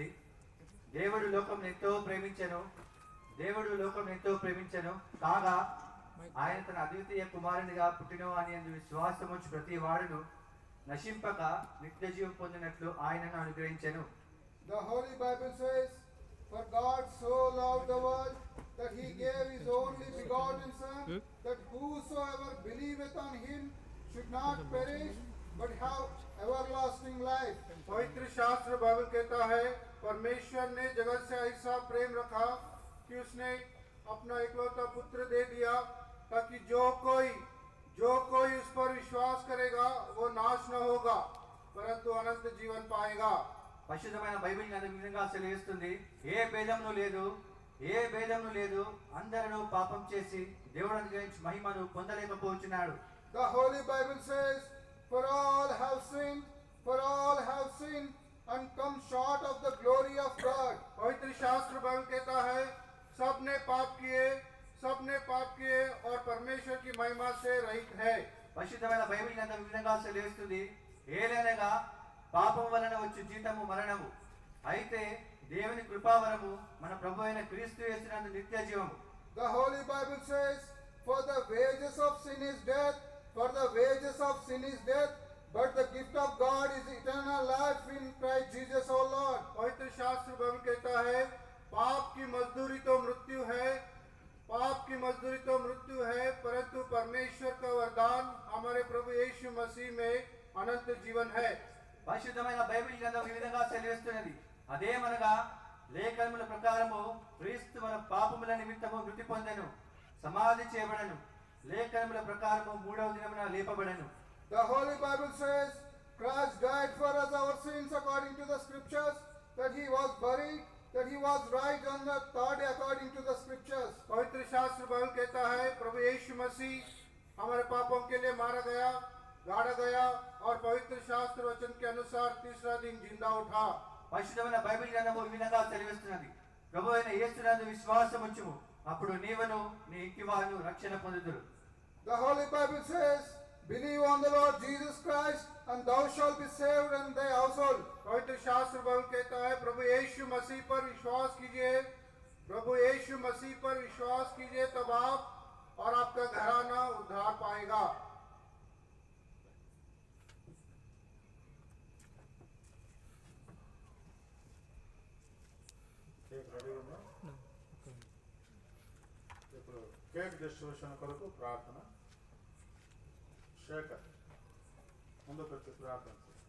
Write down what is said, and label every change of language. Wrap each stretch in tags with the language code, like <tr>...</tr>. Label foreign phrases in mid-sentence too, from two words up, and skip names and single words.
<te>దేవుడు లోకం ఎంతో ప్రేమించెను, దేవుడు లోకం ఎంతో ప్రేమించెను కాగా ఆయన తన అద్వితీయ కుమారునిగా పుట్టిన అని అందు విశ్వాసం ఉంచి ప్రతి వాడును నశింపక నిత్య జీవం పొందినట్లు ఆయనను అనుగ్రహించెను.</te> <en>The Holy Bible says, "For God so loved the world that he gave his only begotten Son, that whosoever believeth on him should not perish, but have everlasting life."</en> <hi>पवित्र शास्त्र बाइबल कहता है, परमेश्वर ने जगत से ऐसा प्रेम रखा कि उसने अपना इकलौता पुत्र दे दिया, ताकि जो कोई उस पर विश्वास करेगा वो नाश न होगा परंतु अनंत जीवन पाएगा।</hi> <te>పరిశుద్ధమైన బైబిల్ ఈ విధంగా సెలవిస్తుంది. ఏ భేదమును లేదు అందరూ పాపం చేసి దేవుడు అనుగ్రహించి మహిమను పొందలేకపోతున్నాడు.</te> <en>The Holy Bible says, "For all have sinned and come short of the glory of God."</en> <hi>पवित्र शास्त्र बाइबल कहता है, सबने पाप किए और परमेश्वर की महिमा से रहित है।</hi> <te>పరిశుద్ధమైన బైబిల్ ఈ విధంగా సెలవిస్తుంది. ఏలైనగా పాపం వలన వచ్చే జీతము మరణము, అయితే దేవుని కృపావరము మన ప్రభు అయిన క్రీస్తు యేసునందు నిత్య జీవము.</te> <en>The Holy Bible says, "For the wages of sin is death, but the gift of God is eternal life in Christ Jesus our Lord."</en> <hi>पवित्र शास्त्र बाइबल कहता है, पाप की मजदूरी तो मृत्यु है, परंतु परमेश्वर का वरदान हमारे प्रभु यीशु मसीह में अनंत जीवन है।</hi> <te>పరిశుద్ధమైన బైబిల్ గ్రంథం ఈ విధంగా సెలవిస్తున్నది. అదేమనగా లేఖనముల ప్రకారము క్రీస్తు మన పాపముల నిమిత్తము మృతి పొందెను, సమాధి చేయబడెను, లేఖనముల ప్రకారము మూడవ దినమున లేపబడెను.</te> <en>The Holy Bible says, "Christ died for us our sins according to the scriptures, that he was buried, that he was raised on the third day according to the scriptures."</en> <hi>पवित्र शास्त्र बाइबल कहता है, प्रभु यीशु मसीह हमारे पापों के लिए मारा गया, गाड़ा गया और पवित्र शास्त्र वचन के अनुसार तीसरा दिन जिंदा उठा।</hi> <te>పరిశుద్ధమైన బైబిల్ గ్రంథము ఈ విధంగా సెలవిస్తున్నది. ప్రభు అయిన యేసునందు విశ్వాసం ఉంచుము, అప్పుడు నీవును నీ ఇంటి వారు రక్షణ పొందుదురు.</te> <en>The Holy Bible says, "Believe on the Lord Jesus Christ, and thou shalt be saved and thy household."</en> <hi>पवित्र शास्त्र बाइबल कहता है, प्रभु यीशु मसीह पर विश्वास कीजिए, तब आप और आपका घराना उद्धार पाएगा।</hi> <te>ఇప్పుడు</te> <en>cake distribution</en> <te>కొరకు ప్రార్థన. శేఖర్ ముందుకు వచ్చి ప్రార్థన చేయి.</te>